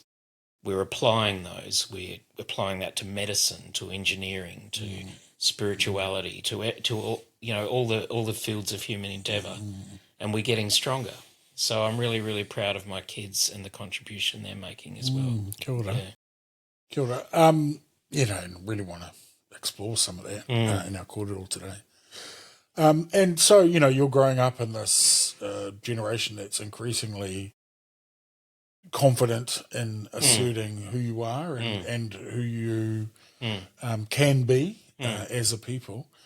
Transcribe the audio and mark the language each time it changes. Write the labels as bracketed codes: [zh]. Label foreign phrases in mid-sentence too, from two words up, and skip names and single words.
[en] We're applying those. We're applying that to medicine, to engineering, to spirituality, to all the fields of human endeavour, and we're getting stronger. So I'm really, really proud of my kids and the contribution they're making as well. [mi] Kia ora. [en] Yeah. [mi] Kia ora. [en] And really want to explore some of that in our kōrero today. And so, you're growing up in this generation that's increasingly confident in asserting who you are and who you can be as a people.